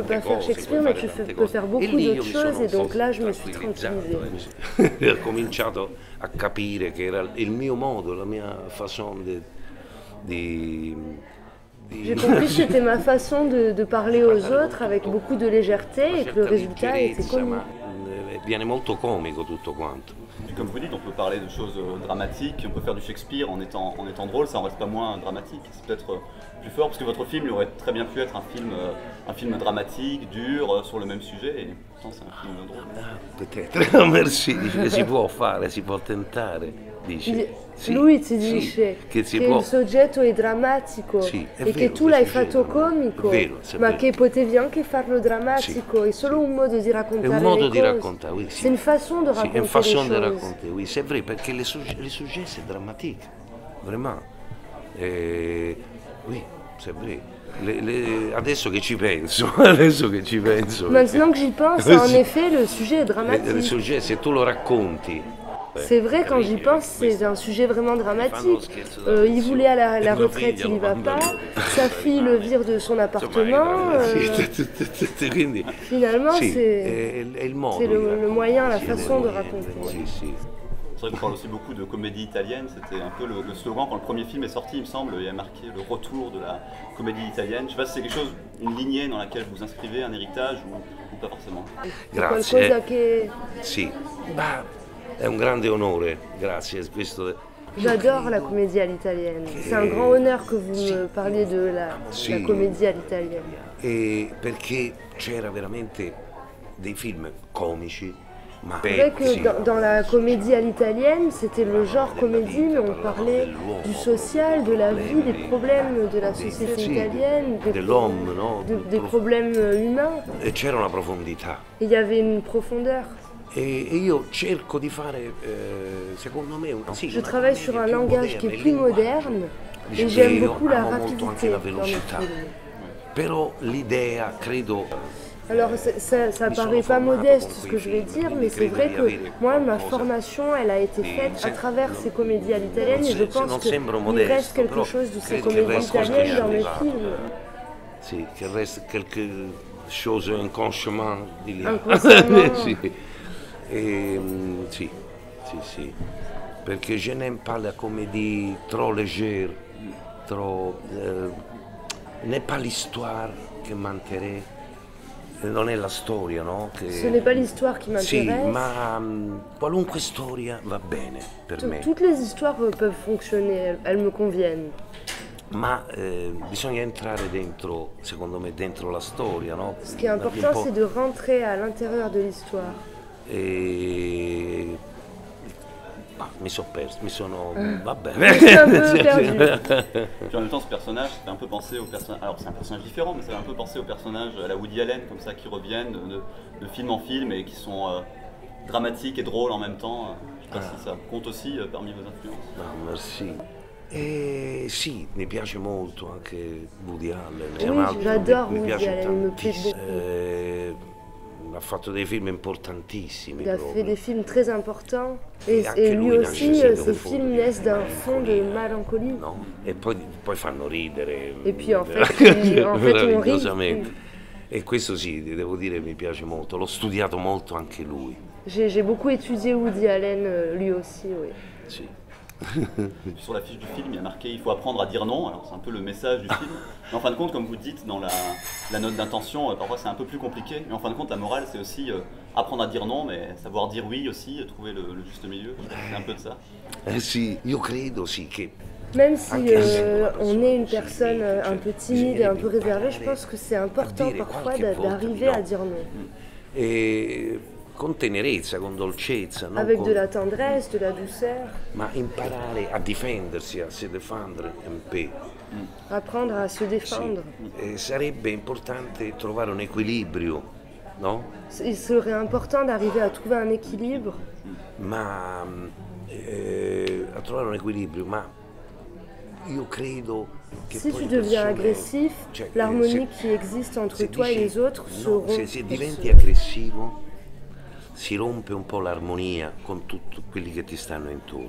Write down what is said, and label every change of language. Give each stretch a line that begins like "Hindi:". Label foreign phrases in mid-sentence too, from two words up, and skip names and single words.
Italian: tante
French: pas faire
Italian: cose, Shakespeare, puoi
French: mais
Italian: fare
French: tu
Italian: tante
French: peux
Italian: cose.
French: faire
Italian: E
French: beaucoup
Italian: lì io
French: d'autres
Italian: mi sono
French: choses. Et
Italian: un
French: donc
Italian: po'
French: là, je me suis
Italian: tranquillizzato,
French: tranquillisée.
Italian: ho cominciato a capire che era il mio modo, la mia façon di
French: J'ai compris que c'était ma façon de parler aux autres avec beaucoup de légèreté et que le résultat était
Italian: leggerezza,
French: comique.
Italian: ma viene molto comico tutto quanto.
French: Et comme vous dites, on peut parler de choses dramatiques, on peut faire du Shakespeare en étant drôle, ça en reste pas moins dramatique. C'est peut-être plus fort, parce que votre film il aurait très bien pu être un film dramatique, dur, sur le même sujet, et pourtant c'est un film drôle. Peut-être, merci,
Italian: dice che si può fare, si può tentare, dice. Sì, Lui ti sì, dice che si che può. il soggetto è drammatico Sì, è e che vero tu l'hai questo, fatto sì. comico, È vero, è ma vero. che potevi anche farlo drammatico. È solo un modo di È raccontare un modo le di cose. raccontare, oui, sì.
French: C'est une façon de
Italian: Sì,
French: raconter è une façon les de choses. raconter, oui, c'est vrai, perché les sujets c'est dramatique, vraiment. Oui, c'est vrai.
Italian: Adesso che ci penso,
French: Maintenant que j'y pense, en effet, le sujet est le dramatique.
Italian: sujets, se tu lo racconti.
French: C'est vrai, quand j'y pense, c'est un sujet vraiment dramatique. Il voulait à la retraite, il n'y va pas. Sa fille le vire de son appartement.
Italian: Quindi,
French: Finalement,
Italian: sì,
French: c'est
Italian: è il modo.
French: c'est
Italian: di
French: le
Italian: raccontare,
French: moyen, la
Italian: sì,
French: façon de
Italian: è il
French: raconter.
Italian: modo, sì, sì.
French: C'est vrai qu'on parle aussi beaucoup de comédie italienne, c'était un peu le slogan quand le premier film est sorti, il me semble, il y a marqué le retour de la comédie italienne. Je sais pas si c'est quelque chose, une lignée dans laquelle vous inscrivez, un héritage ou pas forcément.
Italian: Grazie. Qualcosa che Sì, ma è un grande onore, grazie. Questo...
French: j'adore la comédie à l'italienne. C'est un grand honneur que vous me parliez de la comédie à l'italienne.
Italian: E perché c'era veramente dei film comici, ma
French: C'est vrai
Italian: pezzi.
French: que dans la comédie à l'italienne, c'était le genre comédie, mais on parlait du social, de la vie, des problèmes de la société italienne,
Italian: dell'uomo, no?
French: des problèmes humains.
Italian: E c'era una profondità.
French: Et il y avait une profondeur.
Italian: E io cerco di fare, secondo me,
French: Je travaille sur un langage qui est plus moderne et j'aime beaucoup la rapidité dans mes films.
Italian: Però l'idea, credo,
French: Alors ça paraît pas modeste ce que je vais dire, mais c'est vrai que moi ma formation elle a été faite à travers ces comédies à l'italienne et je pense qu'il reste quelque chose de ces comédies italiennes dans mes films.
Italian: Sì, che resta
French: quelque chose inconsciemment
Italian: di là.
French: Inconsciemment.
Italian: Sì, sì, sì, perché
French: je n'aime pas la comédie trop légère, trop... n'est pas l'histoire
Italian: che m'intéresse, non è la storia, no?
French: Ce n'est pas l'histoire qui m'intéresse.
Italian: Sì, ma qualunque storia va bene per me.
French: Toutes les histoires peuvent fonctionner, elles me conviennent.
Italian: Ma bisogna entrare dentro, secondo me, dentro la storia, no?
French: Ce qui est important, c'est de rentrer à l'intérieur de l'histoire.
Italian: Mi sono perso, va bene.
French: Puis en même temps, ce personnage, ça fait un peu penser au personnage. Alors, c'est un personnage différent, mais ça fait un peu penser aux personnages à la Woody Allen, comme ça, qui reviennent de film en film et qui sont dramatiques et drôles en même temps. Je ne sais pas si ça compte aussi parmi vos influences.
Italian: No, merci. Sì, mi piace molto anche Woody Allen.
French: Oui, j'adore Woody Allen, il me plaît beaucoup.
Italian: Ha fatto dei film importantissimi.
French: Il a fait des films très importants et lui aussi, ses films naissent d'un fond de mélancolie.
Italian: No? E poi fanno ridere.
French: Et puis en fait on rit.
Italian: E questo sì, devo dire, mi piace molto. L'ho studiato molto anche lui.
French: J'ai beaucoup étudié Woody Allen, lui aussi, oui.
Italian: Sì.
French: Sur la fiche du film, il y a marqué « Il faut apprendre à dire non ». Alors c'est un peu le message du film. Mais en fin de compte, comme vous dites dans la note d'intention, parfois c'est un peu plus compliqué. Mais en fin de compte, la morale, c'est aussi apprendre à dire non, mais savoir dire oui aussi, trouver le juste milieu. C'est un peu de ça.
Italian: Sì, io credo sì che...
French: Même si on est une personne un peu timide et un peu réservée, je pense que c'est important parfois d'arriver à dire non.
Italian: Con tenerezza, con dolcezza.
French: Avec de la tendresse, de la douceur.
Italian: Ma imparare a difendersi, a
French: se défendre un peu. Apprendre à se défendre.
Italian: Sì. Sarebbe importante trovare un equilibrio, no?
French: Il serait important d'arriver à trouver un équilibre.
Italian: Ma a trovare un equilibrio, ma io credo che
French: si tu deviens agressif, l'harmonie qui existe entre toi et les autres se rompt.
Italian: Se diventi aggressivo, si rompe un po' l'armonia con tutti quelli che ti stanno intorno.